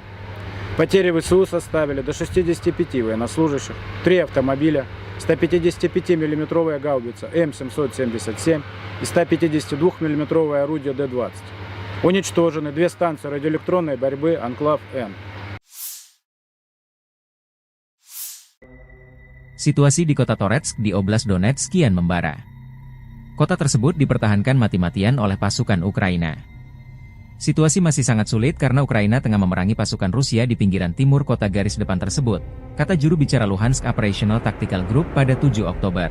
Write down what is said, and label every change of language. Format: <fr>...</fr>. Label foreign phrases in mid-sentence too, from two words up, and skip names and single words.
<ru>Потери ВСУ составили до 65 военнослужащих, 3 автомобиля, 155 мм гаубица М777 и 152 мм орудие Д-20. Уничтожены 2 станции радиоэлектронной борьбы «Анклав-Н».</ru> <id>Situasi di kota Toretsk di Oblast Donetsk kian membara. Kota tersebut dipertahankan mati-matian oleh pasukan Ukraina. Situasi masih sangat sulit karena Ukraina tengah memerangi pasukan Rusia di pinggiran timur kota garis depan tersebut, kata juru bicara Luhansk Operational Tactical Group pada 7 Oktober.</id>